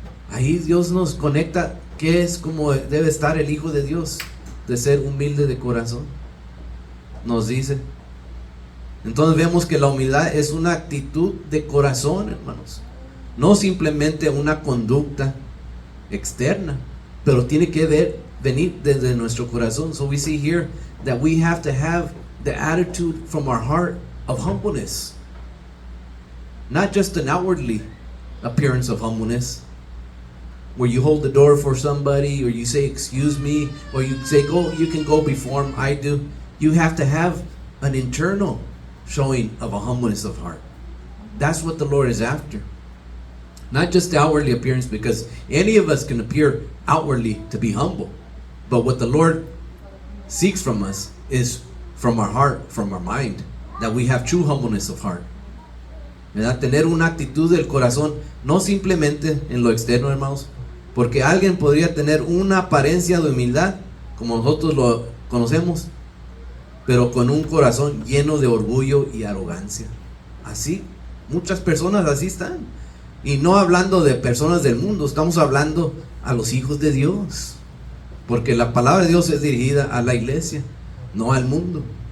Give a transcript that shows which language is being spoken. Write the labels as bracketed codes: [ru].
[es] Ahí Dios nos conecta qué es como debe estar el Hijo de Dios, de ser humilde de corazón. Nos dice. Entonces vemos que la humildad es una actitud de corazón, hermanos. No simplemente una conducta externa, pero tiene que venir desde nuestro corazón. [en] So we see here that we have to have the attitude from our heart of humbleness. Not just an outwardly appearance of humbleness, where you hold the door for somebody, or you say, excuse me, or you say, go, you can go before him, I do. You have to have an internal showing of a humbleness of heart. That's what the Lord is after. Not just the outwardly appearance, because any of us can appear outwardly to be humble. But what the Lord seeks from us is from our heart, from our mind, that we have true humbleness of heart. [es] ¿Verdad? Tener una actitud del corazón, no simplemente en lo externo, hermanos, porque alguien podría tener una apariencia de humildad, como nosotros lo conocemos, pero con un corazón lleno de orgullo y arrogancia. Así, muchas personas así están. Y no hablando de personas del mundo, estamos hablando a los hijos de Dios, porque la palabra de Dios es dirigida a la iglesia, no al mundo.